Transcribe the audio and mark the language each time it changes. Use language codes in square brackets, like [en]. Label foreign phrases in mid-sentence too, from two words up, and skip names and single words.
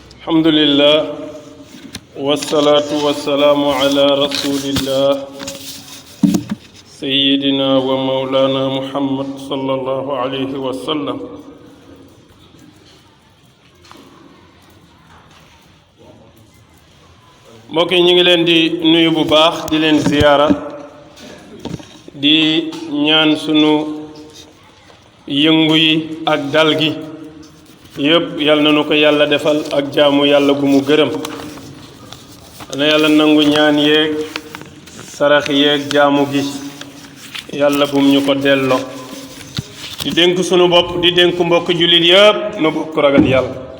[ar] الحمد لله والصلاة والسلام على رسول الله سيدنا ومولانا محمد صلى الله عليه وسلم [wo] mbokk yi ñu ngi leen di nuyu bu baax di leen ziyaara di ñaan sunu yëngu yi ak dal gi yëpp yal na nu ko yàlla defal ak jaamu yàlla gu mu gërëm na yàlla nangu ñaan yeeg sarax yeeg jaamu gi yàlla bum ñu ko delloo di dénk sunu bopp di dénk mbokk jullit yëpp nu bokk ragal yàlla